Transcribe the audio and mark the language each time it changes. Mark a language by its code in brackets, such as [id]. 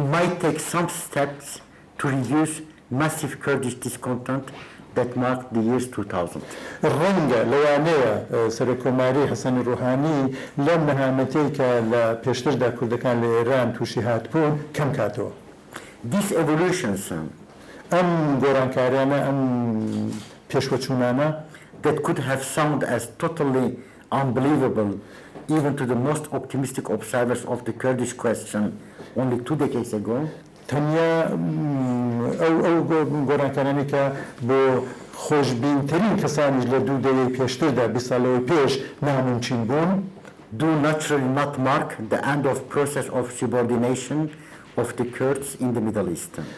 [en] might take some steps to reduce massive Kurdish discontent that marked the years 2000. [ckb] ڕەنگە لەوانەیە سەرۆکۆماری حەسەن ڕوحانی لەم نەهامەتەی کە لە پێشتردا کوردەکان لە ئێران تووشی هاتبوون کەم کاتەوە. [en] These evolutions [ckb] ئەم گۆڕانکاریانە ئەم پێشوەچوونانە [en] that could have sounded as totally unbelievable even to the most optimistic observers of the Kurdish question only 2 decades ago. [ckb] تەنیا ئەو گۆڕانکارانی کە بۆ خۆشبینترین کەسانیش لە دوو دەیەی پێشتردا 20 ساڵەوەی پێش ناممکین بوون [en] do naturally not mark the end of process of subordination of the Kurds in the Middle East.